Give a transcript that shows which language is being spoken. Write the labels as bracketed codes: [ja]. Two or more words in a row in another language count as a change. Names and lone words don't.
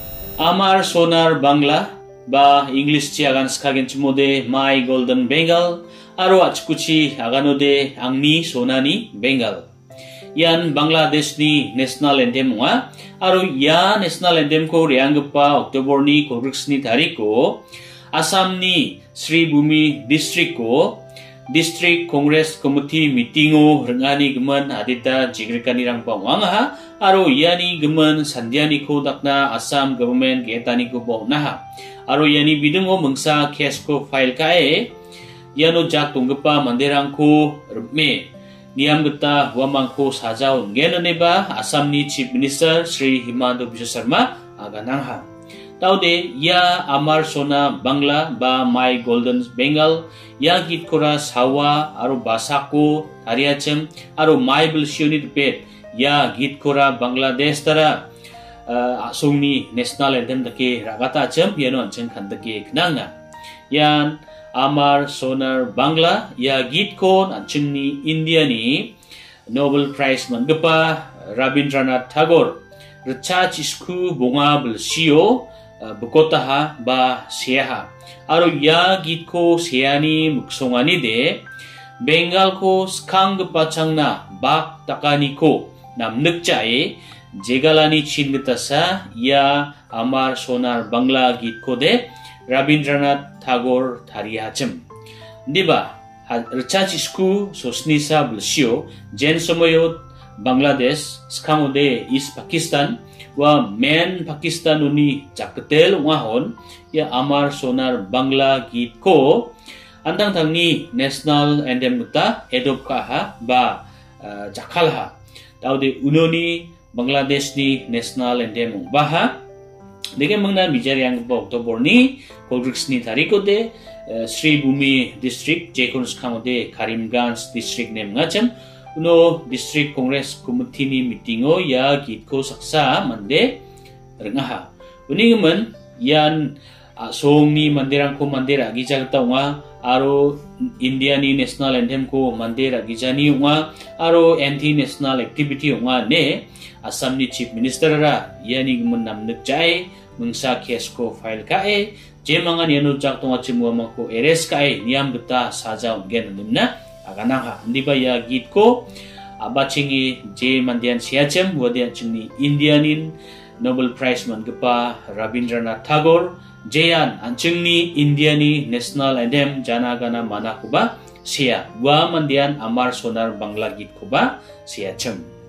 [grt] Amar sonar Bangla ba English chi agan skagen chmode My Golden Bengal aro achkuchi aganode angni sonani Bengal. Yan Bangladesh ni [en] national anthem [grt] nga aro ya [en] national anthem [grt] ko reangpa October ni Kogrix ni tarik ko Assam ni Sri Bhumi district ko District Congress Committee meeting o rengani gemen adita jigrikani rang pawang ha aro yani gemen sandiani ko dakna Assam government getani ko baw na ha aro yani bidungo mengsa case ko file kae yano jak tunggepa manderang ko rme niam geta wamang ko sajaw ngenane ba Assam ni [en] Chief Minister [grt] Sri Himanta Biswa Sarma aganang ha taude ya Amar Sona Bangla ba My Golden Bengal ya git kora sawa aro basako tariachem aro My Bilsioni depet ya git kora Bangladesh tara asungni [en] national anthem [grt] dake ragata chem yano anchen khandake knanga yan Amar Sonar Bangla ya git kon anchengni India ni Nobel Prize manggepa Rabindranath Tagore recha chisku bonga bilsio bukotaha ba seha aro ya git ko seani muksongani de Bengal ko skang pachangna bak takani ko namnukchae jegalani chingtasa ya Amar Sonar Bangla git ko de Rabindranath Tagore tariachem diba recha chisku sosnisa bilsio jen somoyot Bangladesh skangode East Pakistan wa men Pakistan uni jaktel wahon ya Amar Sonar Bangla git ko andang tangni [en] national anthem [grt] ta edop ka ha ba jakal ha taude unoni Bangladesh ni [en] national anthem [grt] ba ha dege mangna mijari ang ba October ni Kogrix ni tariko de Sri Bhumi district jekon skangode Karimganj district nem ngachem uno district congress committee ni meeting o ya git ko saksa mande rengaha uningemen yan song ni mandirang ko mandira gijagta nga aro India ni national anthem ko mandira gijani nga aro [en] anti national activity [grt] nga ne Assam ni [en] chief minister [grt] ra yani gemen namnek jai mengsa case ko file kae jemangan yanu jak tonga chimwa mangko eres kae niam beta saja gen nimna aganang ha ndi ba ya git ko abachingi je mandian siachem wadian chingni Indianin Nobel Prize mangpa Rabindranath Tagore jeyan anchingni Indiani [en] national anthem [grt] janagana mana kuba sia wa mandian Amar Sonar Bangla git kuba siachem